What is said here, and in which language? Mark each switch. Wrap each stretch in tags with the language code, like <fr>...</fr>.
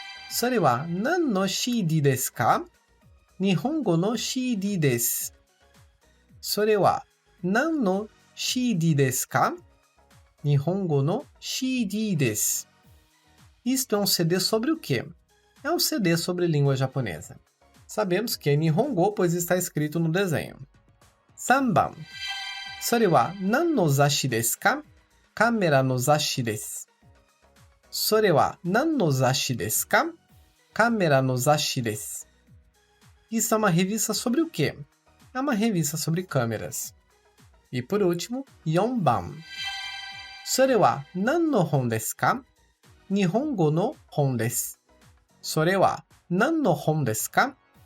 <ja>それは何の CD ですか？日本語の CD です。それは何の CD ですか? Nihongo no CD です.</ja> <pt>Isto é um CD sobre o quê? É um CD sobre língua japonesa. Sabemos que é Nihongo, pois está escrito no desenho.</pt> <ja>3番. それは何の雑誌ですか?カメラの雑誌です。それは何の雑誌ですか? カメラの雑誌です。</ja> <pt>Isso é uma revista sobre o quê? É uma revista sobre câmeras. E por último,</pt> <ja>4番.それは何の本ですか? 日本語の本です。それは何の本ですか?</ja>